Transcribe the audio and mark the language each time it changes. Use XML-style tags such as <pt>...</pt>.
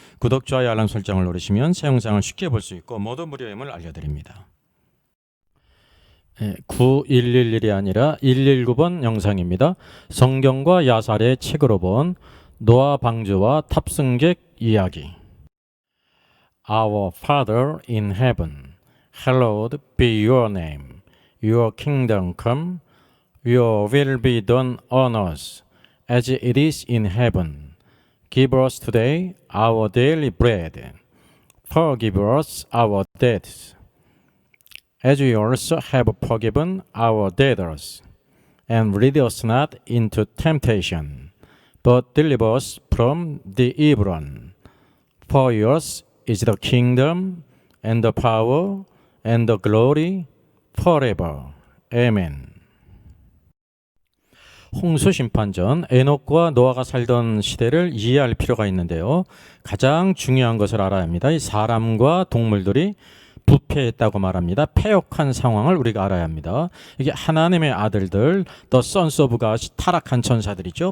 <ko>구독, 좋아요, 알람 설정을 누르시면 새 영상을 쉽게 볼 수 있고 모두 무료임을 알려드립니다. 9111이 아니라 119번 영상입니다. 성경과 야살의 책으로 본 노아 방주와 탑승객 이야기.</ko> <en>Our Father in heaven, hallowed be your name. Your kingdom come, your will be done on earth as it is in heaven. Give us today our daily bread. Forgive us our debts, as we also have forgiven our debtors. And lead us not into temptation, but deliver us from the evil one. For yours is the kingdom, and the power, and the glory, forever. Amen.</en> <ko>홍수 심판 전 에녹과 노아가 살던 시대를 이해할 필요가 있는데요. 가장 중요한 것을 알아야 합니다. 이 사람과 동물들이 부패했다고 말합니다. 패역한 상황을 우리가 알아야 합니다. 이게 하나님의 아들들,</ko> <en>The Sons of God,</en> <ko>타락한 천사들이죠.</ko>